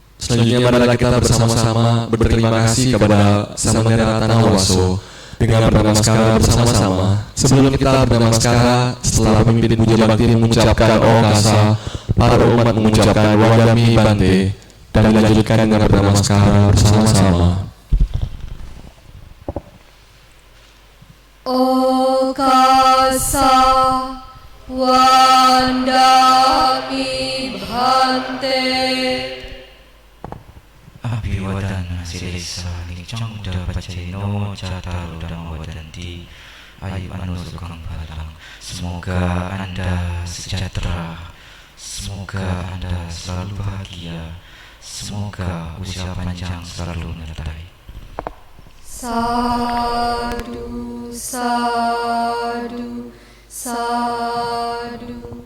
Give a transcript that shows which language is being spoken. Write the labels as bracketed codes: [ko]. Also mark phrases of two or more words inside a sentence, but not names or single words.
[id] Selanjutnya marilah kita bersama-sama berterima kasih kepada Samanera Tanawaso dengan bernamaskara bersama-sama. Sebelum kita bernamaskara, setelah pemimpin puja bakti mengucapkan Okasa, para umat mengucapkan [pi] Wadami Bante, [id] dan dilanjutkan dengan bernamaskara bersama-sama. [pi] Okasa Wadami Bante. Abhiwadana Siresa Nicang Uda Paceno Cataru Dhamma Wadanti Ayu Anu Sukang Balang. [id] Semoga Anda sejahtera, semoga Anda selalu bahagia, semoga usia panjang selalu menyertai. [pi] Sadu, sadu, sadu.